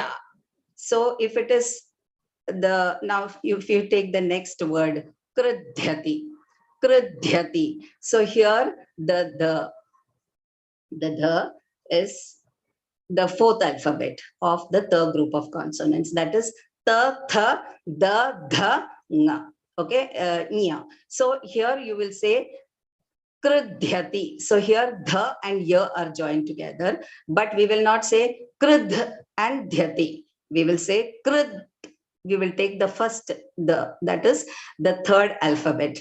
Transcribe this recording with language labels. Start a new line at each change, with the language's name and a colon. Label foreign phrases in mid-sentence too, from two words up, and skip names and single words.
English: So if it is the, now if you take the next word, kridhyati, kridhyati. So here the is the fourth alphabet of the third group of consonants. That is ta, tha, da, dha, nga. Okay, nya. So here you will say kridhyati. So here dha and ya are joined together, but we will not say kridh and dhyati. We will say krid. We will take the first, that is the third alphabet.